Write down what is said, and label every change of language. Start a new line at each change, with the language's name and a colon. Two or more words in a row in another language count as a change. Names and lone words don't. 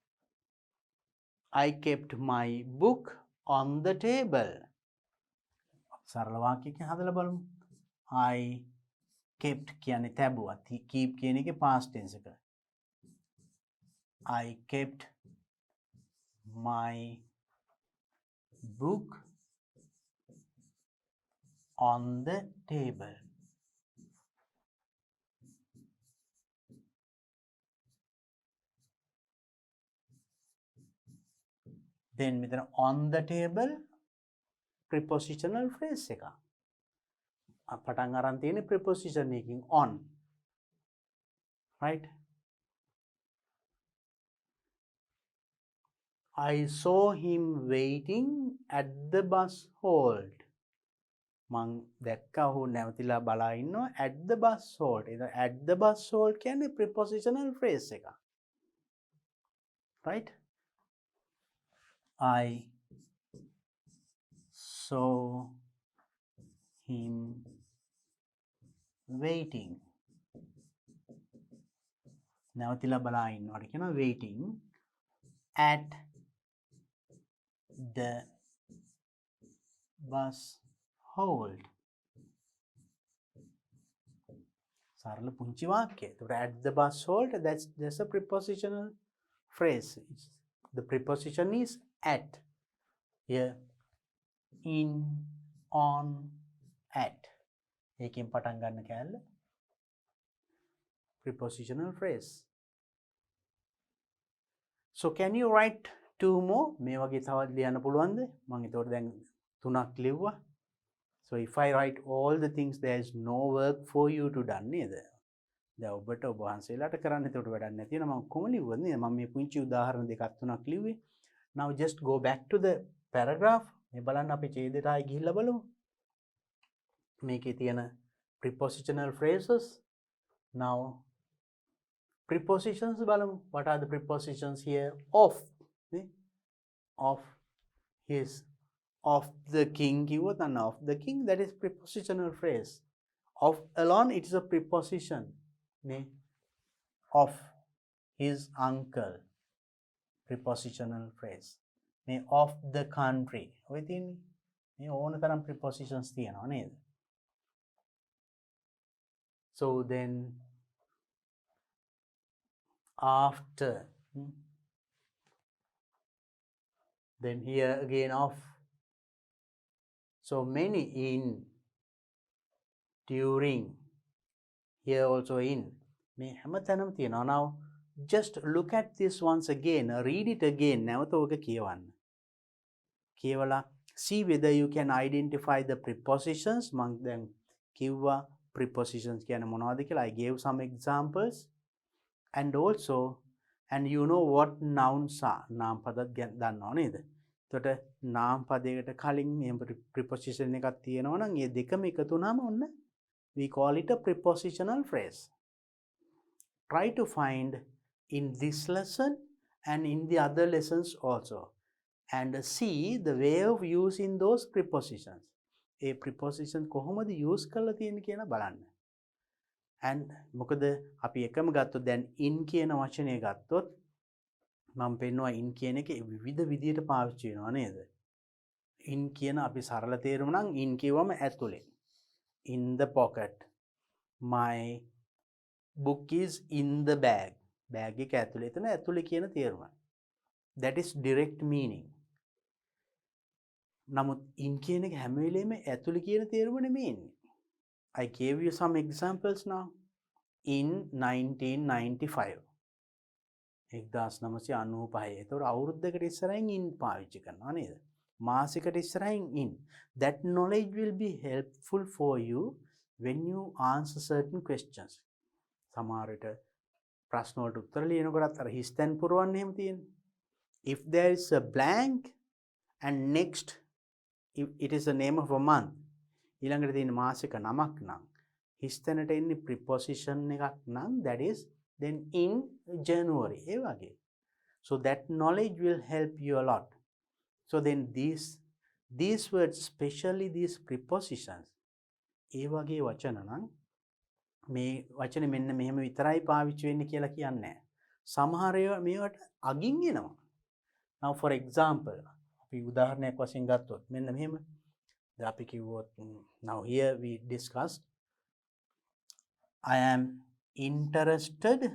English: I kept my book on the table.
Sinhala: සරල වාක්‍යයකින් හදලා බලමු.
English: I kept
Sinhala: කියන්නේ තැබුවා. keep කියන එකේ
English: past tense
Sinhala: එක.
English: I kept my book on the table. Then මෙතන on the table prepositional phrase එක.
Sinhala: පටන් අරන් තියෙන preposition එකකින් on. Right?
English: I saw him waiting at the bus hold.
Sinhala: මං දැක්කා ඔහු නැවතිලා බලා ඉන්නවා
English: at the bus hold. At the bus hold කියන්නේ prepositional phrase එක. Right? I saw him waiting.
Sinhala: නැවතිලා බලා ඉන්නවට කියනවා
English: waiting at the bus hold.
Sinhala: සරල පුංචි වාක්‍යය.
English: ඒකට at the bus hold, that's a prepositional phrase. The preposition is at. Here, in, on, at.
Sinhala: ඒකෙන් පටන් ගන්න කැලේ
English: prepositional phrase. So can you write two more?
Sinhala: මේ වගේ තවත් ලියන්න පුළුවන්ද? මම ඒතකොට දැන් තුනක් ලිව්වා.
English: So if I write all the things, there is no work for you to done නේද?
Sinhala: දැන් ඔබට ඔබ වහන්සේලාට කරන්න ඒතකොට වැඩක් නැති වෙනවා. මම කොහොම ලිව්වද නේද? මම මේ පුංචි උදාහරණ දෙකක් තුනක් ලිව්වේ.
English: Now just go back to the paragraph.
Sinhala: මේ බලන්න අපි ඡේදයට ආයි ගිහිල්ලා බලමු. මේකේ තියෙන
English: prepositional phrases. Now prepositions බලමු. What are the prepositions here? Of. Of his. Of the king.
Sinhala: කිව්වොත් අන්න
English: of the king, that is prepositional phrase. Of alone, it is a preposition. Of his uncle. Prepositional phrase. Of the country.
Sinhala: ඔය තියෙන්නේ. මේ ඕන තරම් prepositions තියෙනවා නේද?
English: So then after, then here again of. So many, in, during, here also in.
Sinhala: මේ හැමතැනම තියෙනවා.
English: Now just look at this once again, read it again.
Sinhala: නැවත ඔක කියවන්න.
English: කියවලා see whether you can identify the prepositions.
Sinhala: මම දැන් කිව්වා prepositions කියන්නේ මොනවද කියලා.
English: I gave some examples. And also, and you know what nouns are.
Sinhala: නාම පදත් දන්නවා නේද? එතකොට නාම පදයකට කලින් මේ preposition එකක් තියෙනවා නම් ඒ දෙකම එකතු වුණාම ඔන්න
English: we call it a prepositional phrase. Try to find in this lesson and in the other lessons also, and see the way of using those prepositions.
Sinhala: ඒ preposition කොහොමද use කරලා තියෙන්නේ කියලා බලන්න. And මොකද අපි එකම ගත්තොත් දැන් in කියන වචනය ගත්තොත් මම පෙන්නවා in කියන එක විවිධ විදියට පාවිච්චි වෙනවා නේද? in කියන අපි සරල තේරුම නම් in කියවම ඇතුලේ.
English: In the pocket. My book is in the bag.
Sinhala: Bag එක ඇතුලේ. එතන ඇතුලේ කියන තේරුම.
English: That is direct meaning.
Sinhala: නමුත් in කියන එක හැම වෙලේම ඇතුලේ කියන තේරුම නෙමෙයි.
English: I gave you some examples now. In 1995. 1995.
Sinhala: එතකොට අවුරුද්දකට ඉස්සරහින් in පාවිච්චි කරනවා නේද? මාසෙකට ඉස්සරහින් in.
English: That knowledge will be helpful for you when you answer certain questions.
Sinhala: සමහර විට ප්‍රශ්න වලට උත්තර ලියනකොටත් අර හිස්තැන් පුරවන්න එහෙම තියෙනවා.
English: If there is a blank and next if it is the name of a month.
Sinhala: ඊළඟට තියෙන මාසික නමක් නම් හිස්තැනට එන්නේ preposition එකක් නම්
English: that is then in January
Sinhala: ඒ වගේ.
English: So that knowledge will help you a lot. So then these words, especially these prepositions,
Sinhala: ඒ වගේ වචන නම් මේ වචනේ මෙන්න මෙහෙම විතරයි පාවිච්චි වෙන්නේ කියලා කියන්නේ නැහැ. සමහර ඒවා මේවට අගින් එනවා.
English: Now for example,
Sinhala: අපි උදාහරණයක් වශයෙන් ගත්තොත් මෙන්න මෙහෙම අපි කිව්වොත්
English: now here we discussed I am interested.